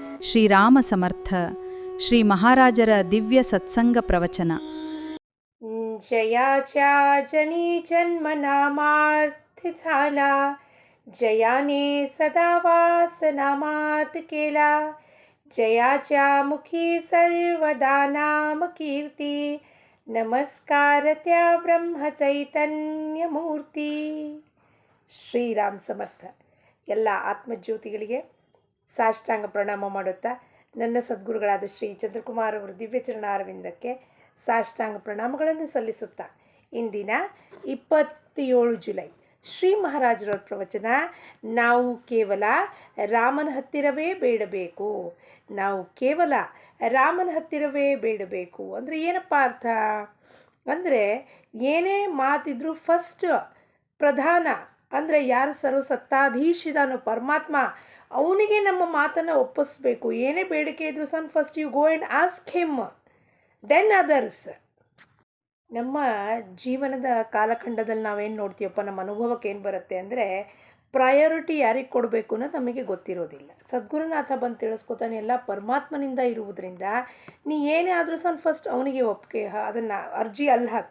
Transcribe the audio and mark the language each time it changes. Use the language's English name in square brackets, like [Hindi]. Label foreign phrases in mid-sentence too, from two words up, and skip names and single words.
[Kannada] ಶ್ರೀರಾಮ ಸಮರ್ಥ ಶ್ರೀ ಮಹಾರಾಜರ ದಿವ್ಯ ಸತ್ಸಂಗ ಪ್ರವಚನ. [Marathi] जयाच्या जनी जन्म नामार्थ झाला, जयाने सदा वास नामात केला. जयाच्या मुखी सर्वदा नाम कीर्ती, नमस्कार त्या ब्रह्म चैतन्य मूर्ती. [Kannada] ಶ್ರೀರಾಮ್ ಸಮರ್ಥ. ಎಲ್ಲ ಆತ್ಮಜ್ಯೋತಿಗಳಿಗೆ ಸಾಷ್ಟಾಂಗ ಪ್ರಣಾಮ ಮಾಡುತ್ತಾ ನನ್ನ ಸದ್ಗುರುಗಳಾದ ಶ್ರೀ ಚಂದ್ರಕುಮಾರ್ ಅವರ ದಿವ್ಯ ಚರಣಾರವಿಂದಕ್ಕೆ ಸಾಷ್ಟಾಂಗ ಪ್ರಣಾಮಗಳನ್ನು ಸಲ್ಲಿಸುತ್ತಾ ಇಂದಿನ 27 ಜುಲೈ ಶ್ರೀ ಮಹಾರಾಜರವ್ರ ಪ್ರವಚನ, ನಾವು ಕೇವಲ ರಾಮನ ಹತ್ತಿರವೇ ಬೇಡಬೇಕು. ನಾವು ಕೇವಲ ರಾಮನ ಹತ್ತಿರವೇ ಬೇಡಬೇಕು ಅಂದರೆ ಏನಪ್ಪ ಅರ್ಥ ಅಂದರೆ, ಏನೇ ಮಾತಿದ್ರೂ ಫಸ್ಟ್ ಪ್ರಧಾನ ಅಂದರೆ ಯಾರು ಸರ್ವಸತ್ತಾಧೀಶಿದಾನೋ ಪರಮಾತ್ಮ, ಅವನಿಗೆ ನಮ್ಮ ಮಾತನ್ನು ಒಪ್ಪಿಸ್ಬೇಕು. ಏನೇ ಬೇಡಿಕೆ ಇದ್ರೂ ಸಹ [English] first you go and ask him, then others. [Kannada] ನಮ್ಮ ಜೀವನದ ಕಾಲಖಂಡದಲ್ಲಿ ನಾವೇನು ನೋಡ್ತೀವಪ್ಪ, ನಮ್ಮ ಅನುಭವಕ್ಕೆ ಏನು ಬರುತ್ತೆ ಅಂದರೆ, ಪ್ರಯಾರಿಟಿ ಯಾರಿಗೆ ಕೊಡಬೇಕು ಅನ್ನೋದು ನಮಗೆ ಗೊತ್ತಿರೋದಿಲ್ಲ. ಸದ್ಗುರುನಾಥ ಬಂದು ತಿಳಿಸ್ಕೊತಾನೆ, ಎಲ್ಲ ಪರಮಾತ್ಮನಿಂದ ಇರುವುದರಿಂದ ನೀ ಏನೇ ಆದರೂ ಸಹ ಫಸ್ಟ್ ಅವನಿಗೆ ಒಪ್ಪಿಗೆ ಅದನ್ನು ಅರ್ಜಿ ಅಲ್ಲಿ ಹಾಕು.